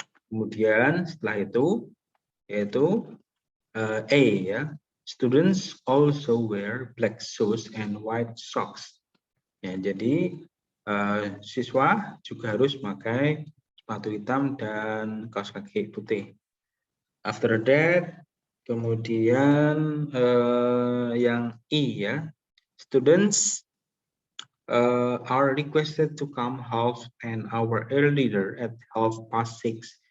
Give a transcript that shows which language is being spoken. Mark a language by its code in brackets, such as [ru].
[id] Kemudian setelah itu yaitu A ya. [en] Students also wear black shoes and white socks. [id] Ya, jadi siswa juga harus memakai sepatu hitam dan kaos kaki putih. [en] After that, [id] kemudian yang I ya, [en] students are requested to come half an hour earlier at 6:30.